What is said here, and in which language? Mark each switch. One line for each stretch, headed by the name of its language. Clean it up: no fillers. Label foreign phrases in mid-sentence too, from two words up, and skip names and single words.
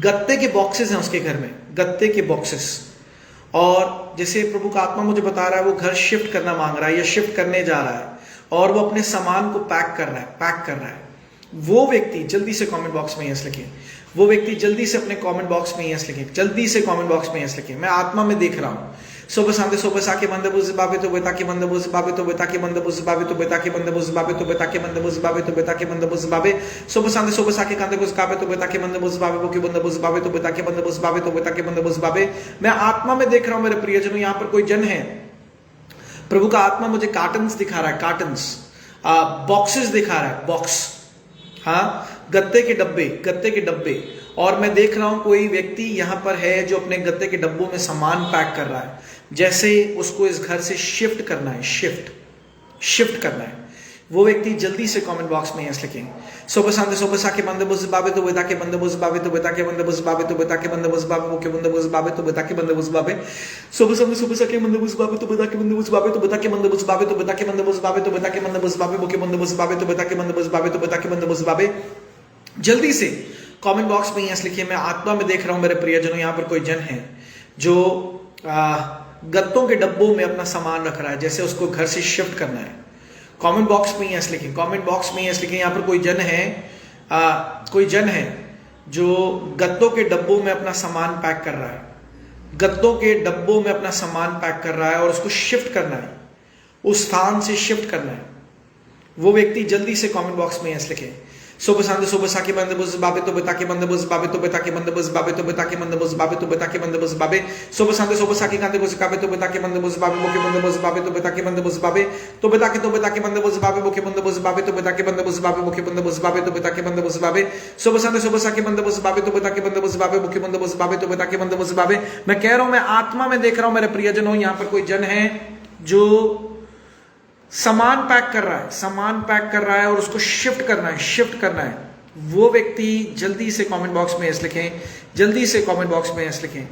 Hindi: गत्ते के बॉक्सेस हैं उसके घर में, गत्ते के बॉक्सेस। और जैसे प्रभु का आत्मा मुझे बता रहा है वो घर शिफ्ट करना मांग रहा है या शिफ्ट करने जा रहा है, और वो अपने सामान को पैक कर रहा है। वो व्यक्ति जल्दी से
English: comment box
Hindi: में यस लिखें। वो व्यक्ति जल्दी से अपने
English: comment box
Hindi: में यस लिखें, जल्दी से
English: comment box
Hindi: में यस लिखें। मैं आत्मा में देख रहा हूँ। सोबे सांते सोबे साके मंदबुज बाबे तो बेता के मंदबुज बाबे तो बेता के मंदबुज बाबे तो बेता के मंदबुज बाबे तो बेता के मंदबुज बाबे तो बेता के मंदबुज बाबे सोबे सांते सोबे साके कांदबुज काबे तो बेता के मंदबुज बाबे बोके मंदबुज बाबे तो बेता के मंदबुज बाबे तो बेता के मंदबुज बाबे। मैं आत्मा में देख रहा हूँ मेरे प्रियजनों, यहाँ पर कोई जन है, प्रभु का आत्मा मुझे कार्टन्स दिखा रहा है, कार्टन्स, बॉक्सेस दिखा रहा है, बॉक्स, हाँ, गत्ते के डब्बे। और मैं देख रहा हूं कोई व्यक्ति यहां पर है जो अपने गत्ते के डब्बों में सामान पैक कर रहा है, जैसे उसको इस घर से शिफ्ट करना है, शिफ्ट करना है। वो व्यक्ति जल्दी से
English: comment box
Hindi: में यस लिखें। सोबे सांते सोबे साके मंदबुज बाबे तो बेता के मंदबुज बाबे तो बेता के मंदबुज बाबे तो बेता के मंदबुज बाबे बोके मंदबुज बाबे तो बेता के मंदबुज बाबे सोबे सांते सोबे साके मंदबुज बाबे तो बेता के मंदबुज बाबे तो बेता के मंदबुज बाबे तो बेता के मंदबुज बाबे तो बेता के मंदबुज बाबे बोके मंदबुज बाबे तो बेता के मंदबुज बाबे तो बेता के मंदबुज बाबे। जल्दी से
English: comment box
Hindi: में यस लिखिए। मैं आत्मा में देख रहा हूं मेरे प्रियजनों, यहाँ पर कोई जन है जो गत्तों के डब्बों में अपना सामान रख रहा है, जैसे उसको घर से शिफ्ट करना है।
English: comment box
Hindi: में यस लिखें,
English: comment box
Hindi: में यस लिखें। यहाँ पर कोई जन है जो गत्तों के डब्बों में अपना सामान पैक कर रहा है, गत्तों के डब्बों में अपना सामान पैक कर रहा है और उसको शिफ्ट करना है, उस स्थान से शिफ्ट करना है। वो व्यक्ति जल्दी से
English: comment box
Hindi: में यस लिखे। सोबे सांते सोबे साके मंदबुज बाबे तो बेता के मंदबुज बाबे तो बेता के मंदबुज बाबे तो बेता के मंदबुज बाबे तो बेता के मंदबुज बाबे सोबे सांते सोबे साके कांते बुज काबे तो बेता के मंदबुज बाबे बोके मंदबुज बाबे तो बेता के मंदबुज बाबे तो बेता के मंदबुज बाबे बोके मंदबुज बाबे तो बेता के मंदबुज बाबे बोके मंदबुज बाबे तो बेता के मंदबुज बाबे सोबे सांते सोबे साके मंदबुज बाबे तो बेता के मंदबुज बाबे बोके मंदबुज बाबे तो बेता के मंदबुज बाबे। मैं कह रहा हूं, मैं आत्मा में देख रहा हूं मेरे प्रियजनों, यहाँ पर कोई जन है जो सामान पैक कर रहा है और उसको शिफ्ट करना है। वो व्यक्ति जल्दी से
English: comment box
Hindi: में यस लिखें, जल्दी से
English: comment box
Hindi: में यस लिखें।